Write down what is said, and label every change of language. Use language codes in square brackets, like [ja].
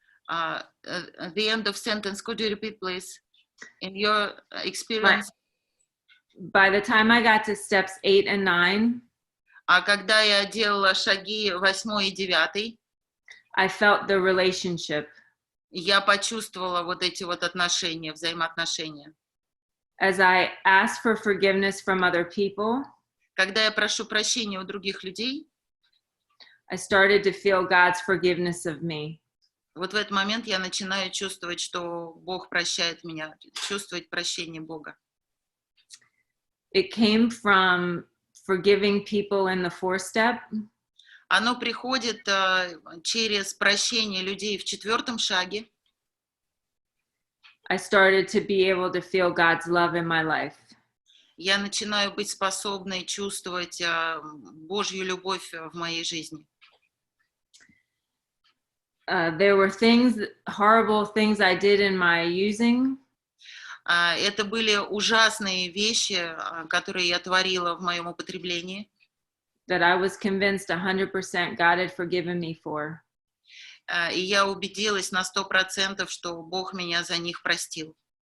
[en] The end of sentence, could you repeat, please? In your experience? By the time I got to steps 8 and 9, [ru] а когда я делала шаги 8 и 9, [en] I felt the relationship. [ru] Я почувствовала вот эти вот отношения, взаимоотношения. [en] As I asked for forgiveness from other people, [ru] когда я прошу прощения у других людей, [en] I started to feel God's forgiveness of me. [ru] Вот в этот момент я начинаю чувствовать, что Бог прощает меня, чувствовать прощение Бога. [en] It came from forgiving people in the fourth step. [ru] Оно приходит через прощение людей в четвертом шаге. [en] I started to be able to feel God's love in my life. [ru] Я начинаю быть способной чувствовать Божью любовь в моей жизни. [en] There were horrible things I did in my using. [ru] Это были ужасные вещи, которые я творила в моем употреблении. [en] That I was convinced 100% God had forgiven me for. [ru] И я убедилась на 100%, что Бог меня за них простил.